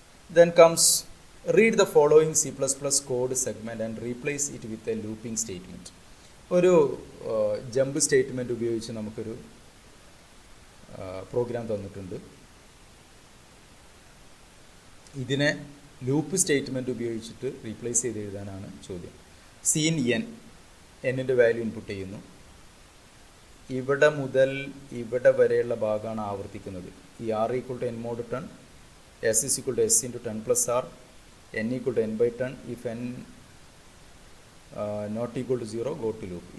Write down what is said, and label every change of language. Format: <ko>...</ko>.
<en>Then comes read the following C++ code segment and replace it with a looping statement.</en> <ml>ഒരു jump statement ഉപയോഗിച്ച് നമുക്കൊരു programme തന്നിട്ടുണ്ട്. ഇതിനെ loop statement ഉപയോഗിച്ചിട്ട് replace ചെയ്ത് എഴുതാനാണ് ചോദ്യം. സീൻ എന്നിൻ്റെ വാല്യൂ ഇൻപുട്ട് ചെയ്യുന്നു. ഇവിടെ മുതൽ ഇവിടെ വരെയുള്ള ഭാഗമാണ് ആവർത്തിക്കുന്നത്.</ml> <en>ഈ r equal to n mod 10, s is equal to s into 10 plus r, n equal to n by 10, if n not equal to 0 go to loop.</en>